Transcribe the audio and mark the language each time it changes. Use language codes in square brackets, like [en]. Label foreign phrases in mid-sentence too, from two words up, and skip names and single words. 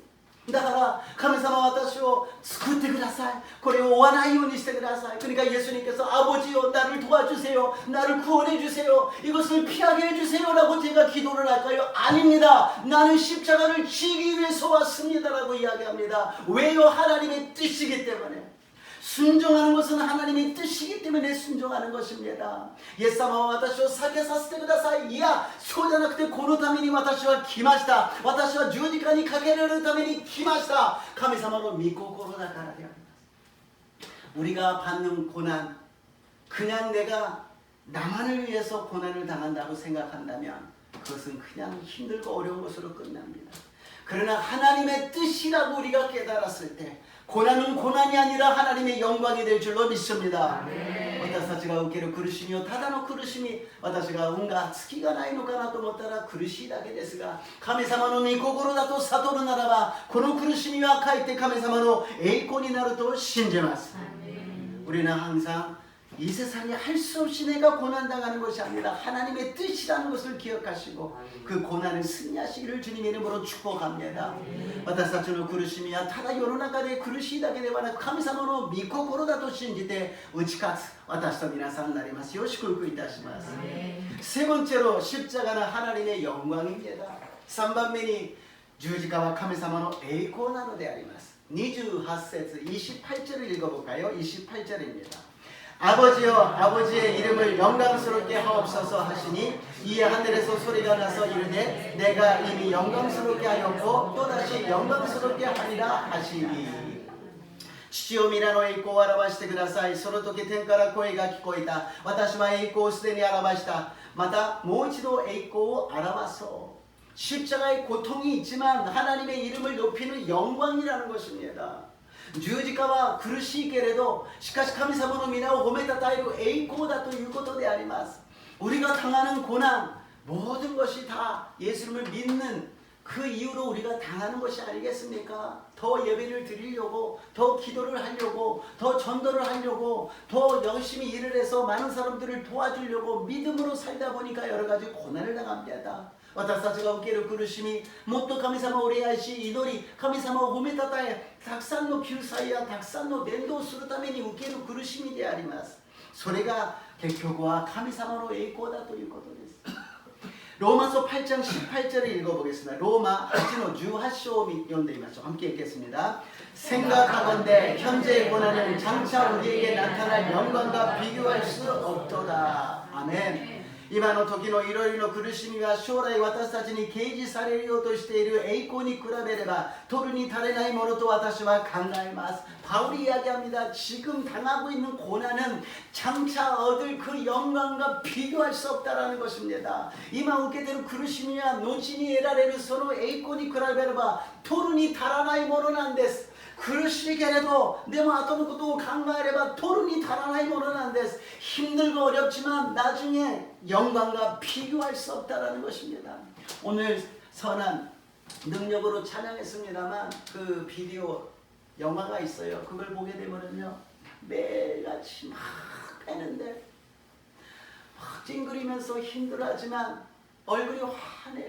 [ja] だから神様は私を救ってください。これを追わないようにしてください。 [ko] 그러니까 예수님께서 아버지요 나를 도와주세요. 나를 구원해 주세요. 이것을 피하게 해 주세요라고 제가 기도를 할까요? 아닙니다. 나는 십자가를 지기 위해서 왔습니다라고 이야기합니다. 왜요? 하나님의 뜻이기 때문에. 순종하는 것은 하나님의 뜻이기 때문에 순종하는 것입니다. [ja] イエス様は私を避けさせてください。いや、そうじゃなくてこのために私は来ました。私は十字架にかけられるために来ました。神様の御心だからであります。 [ko] 우리가 받는 고난, 그냥 내가 나만을 위해서 고난을 당한다고 생각한다면 그것은 그냥 힘들고 어려운 것으로 끝납니다. 그러나 하나님의 뜻이라고 우리가 깨달았을 때 고난은 고난이 아니라 하나님의 영광이 될 줄로 믿습니다. [ja] 私たちが受ける苦しみをただの苦しみ、私が運が隙がないのかなと思ったら苦しいだけですが、神様の御心だと悟るならばこの苦しみはかえって神様の栄光になると信じます。 [ko] 우리는 항상 이 세상에 할 수 없이 내가 고난당하는 것이 아니라 하나님의 뜻이라는 것을 기억하시고 그 고난을 승리하시기를 주님 이름으로 축복합니다. [ja] 私たちの苦しみはただ世の中で苦しいだけではなく神様の御心だと信じて打ち勝つ私と皆さんになりますよう祝福いたします。 [ko] 세 번째로 십자가는 하나님의 영광입니다. [ja] 3 番目に十字架は神様の栄光なのであります。 [ko] 28節 28절을 읽어볼까요? 28절입니다. 아버지여 아버지의 이름을 영광스럽게 하옵소서 하시니 이에 하늘에서 소리가 나서 이르되 내가 이미 영광스럽게 하였고 또다시 영광스럽게 하리라 하시니 [ja] 父よ皆の栄光を表してください。その時天から声が聞こえた。私は栄光をすでに表した。またもう一度栄光を表そう。 [ko] 십자가의 고통이 있지만 하나님의 이름을 높이는 영광이라는 것입니다. [ja] 十字架は苦しいけれどしかし神様の皆を褒めたたえる栄光だということであります。 [ko] 우리가 당하는 고난 모든 것이 다 예수님을 믿는 그 이유로 우리가 당하는 것이 아니겠습니까? 더 예배를 드리려고 더 기도를 하려고 더 전도를 하려고 더 열심히 일을 해서 많은 사람들을 도와주려고 믿음으로 살다 보니까 여러 가지 고난을 당합니다. [ja] 私たちが受ける苦しみ、もっと神様を礼拝し祈り、神様を褒めたたえ、たくさんの救済やたくさんの伝道するために受ける苦しみであります。それが結局は神様の栄光だということです。 [ko] 로마서 8장 18절을 읽어보겠습니다. [ja] 로마 8장 18절 読んでみましょう. [ko] 함께 읽겠습니다. 생각하건대 현재의 고난은 장차 우리에게 나타날 영광과 비교할 수 없도다. 아멘. [ja] 今の時のいろいろ苦しみが将来私たちに掲示されようとしている栄光に比べれば取るに足れないものと私は考えます. [ko] 바울이 이야기합니다. 지금 당하고 있는 고난은 장차 얻을 그 영광과 비교할 수 없다라는 것입니다. [ja] 今受けている苦しみは後に得られるその栄光に比べれば取るに足らないものなんです。苦しいけれどでも後のことを考えれば取るに足らないものなんです。 [ko] 힘들고 어렵지만 나중에 영광과 비교할 수 없다라는 것입니다. 오늘 선한 능력으로 찬양했습니다만 그 비디오 영화가 있어요. 그걸 보게 되면요 매일같이 막 빼는데 막 찡그리면서 힘들어하지만 얼굴이 환해요.